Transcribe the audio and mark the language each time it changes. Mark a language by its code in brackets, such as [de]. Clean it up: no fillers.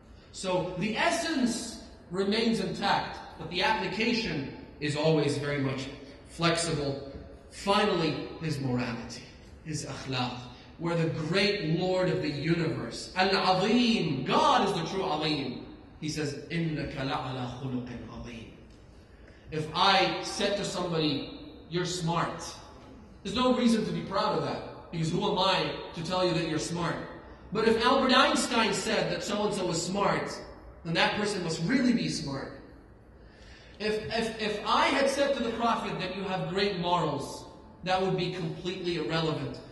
[en] So the essence remains intact, but the application is always very much flexible. Finally, his morality, his akhlaq, where the great Lord of the universe, Al-Azim, God is the true Alim. He says, [ar] إِنَّكَ لَعَلَى خُلُقٍ عَظِيمٍ. [en] If I said to somebody, you're smart, there's no reason to be proud of that, because who am I to tell you that you're smart? But if Albert Einstein said that so-and-so is smart, then that person must really be smart. If I had said to the Prophet that you have great morals, that would be completely irrelevant.